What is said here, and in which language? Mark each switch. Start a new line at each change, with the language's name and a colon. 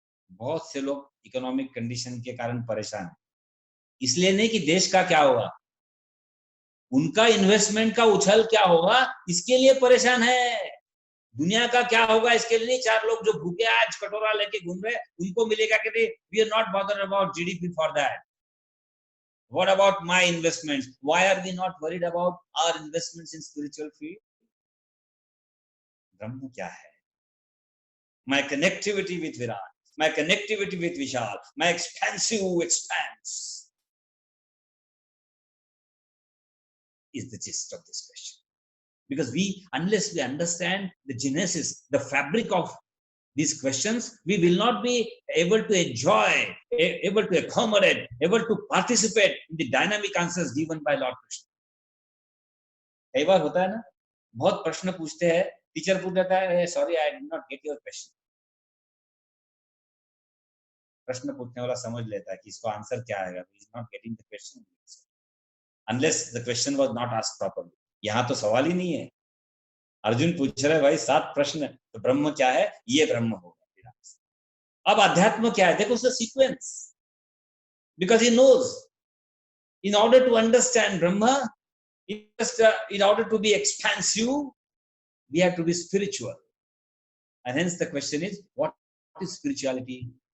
Hindi: बहुत से लोग इकोनॉमिक कंडीशन के कारण परेशान हैं. इसलिए नहीं कि देश का क्या होगा, उनका इन्वेस्टमेंट का उछल क्या होगा इसके लिए परेशान है. दुनिया का क्या होगा इसके लिए नहीं. चार लोग जो भूखे आज कटोरा लेके घूम रहे उनको मिलेगा कि
English: We are not bothered about GDP for that. What about my investments? Why are we not worried about our investments in spiritual field?
Hindi: ब्रह्म क्या है?
English: My connectivity with Virat, my connectivity with Vishal, my expansive expanse is the gist of this question. Because unless we understand the genesis, the fabric of these questions, we will not be able to enjoy, able to accommodate, able to participate in the dynamic answers given by Lord Krishna.
Hindi: कई बार होता है ना, बहुत प्रश्न पूछते हैं, teacher पूछ देता है,
English: Sorry I did not get your question.
Hindi: प्रश्न पूछने वाला समझ लेता है कि इसको आंसर क्या आएगा.
English: He is not getting the question unless the question was not asked properly.
Hindi: यहाँ तो सवाल ही नहीं है. अर्जुन पूछ रहे भाई 7 प्रश्न, तो ब्रह्म क्या है? ये ब्रह्म होगा. अब अध्यात्म क्या है? देखो उसका sequence.
English: Because he knows in order to understand Brahma, in order to be expansive, we have to be spiritual. And hence the question is, what is spirituality?